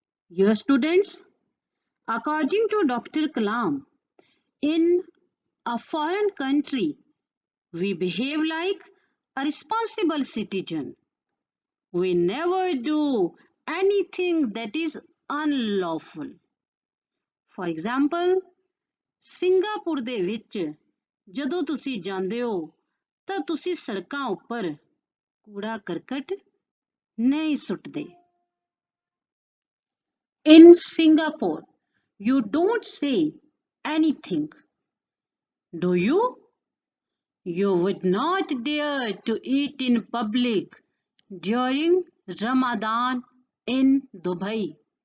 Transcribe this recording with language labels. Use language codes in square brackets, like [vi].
[en] Dear students, according to Dr. Kalam, in a foreign country, we behave like a responsible citizen. We never do anything that is unlawful. For example, [pa] Singapore ਦੇ ਵਿੱਚ ਜਦੋਂ ਤੁਸੀਂ ਜਾਂਦੇ ਹੋ ਤਾਂ ਤੁਸੀਂ ਸੜਕਾਂ ਉੱਪਰ ਕੂੜਾ ਕਰਕਟ ਨਹੀਂ ਸੁੱਟਦੇ। [en] In Singapore, you don't say anything, do you? You would not dare to eat in public during Ramadan in Dubai.